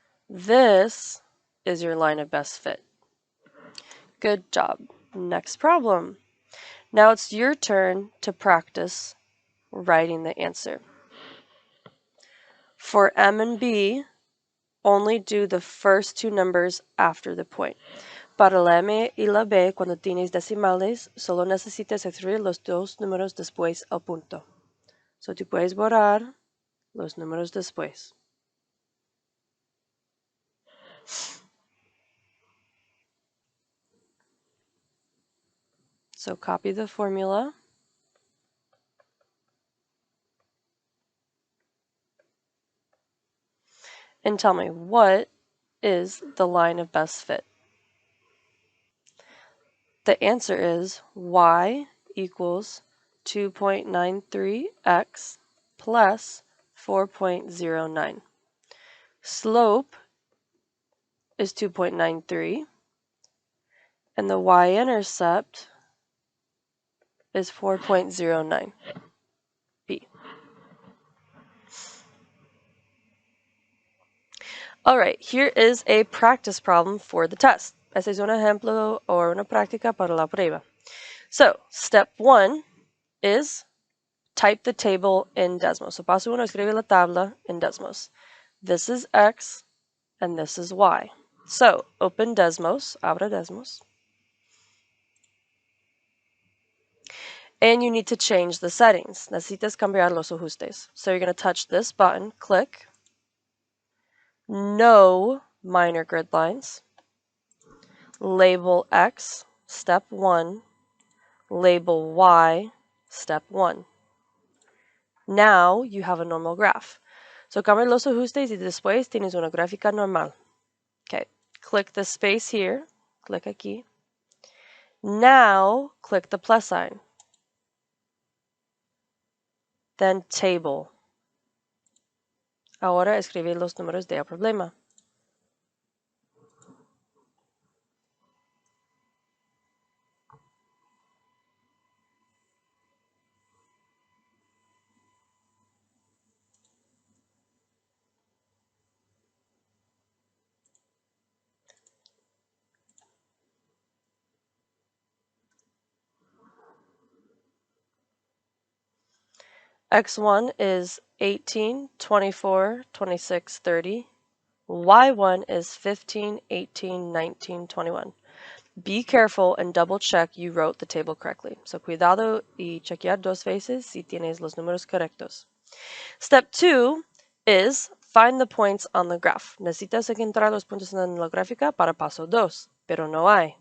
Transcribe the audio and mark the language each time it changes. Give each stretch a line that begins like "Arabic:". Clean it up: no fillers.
English: This is your line of best fit. Good job. Next problem. Now it's your turn to practice writing the answer. For M and B, only do the first 2 numbers after the point.
Spanish: Para la M y la B, cuando tienes decimales, solo necesitas escribir los 2 números después al punto. So tú puedes borrar los números después.
English: So copy the formula. And tell me, what is the line of best fit? The answer is Y equals 2.93x plus 4.09. Slope is 2.93, and the y-intercept is 4.09. B. All right, here is a practice problem for the test.
Spanish: Este es un ejemplo o una práctica para la prueba.
English: So, step 1 is type the table in Desmos.
Spanish: So, paso 1, escribe la tabla en Desmos.
English: This is X, and this is Y. So, open Desmos,
Spanish: abra Desmos.
English: And you need to change the settings.
Spanish: Necesitas cambiar los ajustes.
English: So, you're going to touch this button, click. No minor grid lines. Label X, step 1. Label Y, step 1. Now you have a normal graph.
Spanish: So cambia los ajustes y después tienes una gráfica normal.
English: Okay, click the space here. Click aquí. Now click the plus sign. Then table.
Spanish: Ahora escribe los números del problema.
English: X1 is 18, 24, 26, 30. Y1 is 15, 18, 19, 21. Be careful and double check you wrote the table correctly.
Spanish: So cuidado y chequear dos veces si tienes los números correctos.
English: Step 2 is find the points on the graph.
Spanish: Necesitas encontrar los puntos en la gráfica para paso 2, pero no hay.